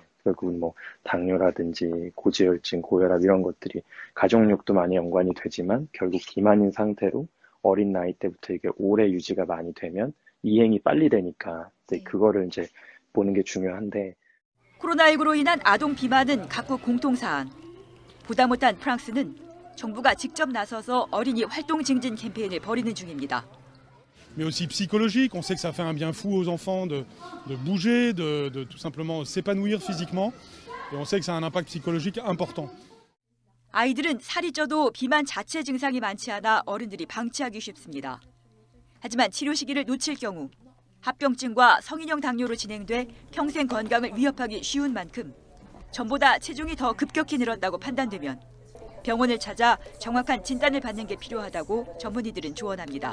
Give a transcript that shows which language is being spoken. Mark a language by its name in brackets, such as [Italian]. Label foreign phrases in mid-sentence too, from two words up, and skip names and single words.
[Korean] 결국은 뭐 당뇨라든지 고지혈증, 고혈압 이런 것들이 가족력도 많이 연관이 되지만 결국 비만인 상태로 어린 나이 때부터 이게 오래 유지가 많이 되면 이행이 빨리 되니까 그거를 이제 보는 게 중요한데 코로나19로 인한 아동 비만은 각국 공통사안. 보다 못한 프랑스는 정부가 직접 나서서 어린이 활동 증진 캠페인을 벌이는 중입니다. [French] Mais aussi psychologique. On sait que ça fait un bien fou aux enfants de bouger, de tout simplement s'épanouir physiquement. Et on sait que ça a un impact psychologique important. [Korean] 아이들은 살이 쪄도 비만 자체 증상이 많지 않아 어른들이 방치하기 쉽습니다. 하지만 치료 시기를 놓칠 경우 합병증과 성인형 당뇨로 진행돼 평생 건강을 위협하기 쉬운 만큼 전보다 체중이 더 급격히 늘었다고 판단되면 병원을 찾아 정확한 진단을 받는 게 필요하다고 전문의들은 조언합니다.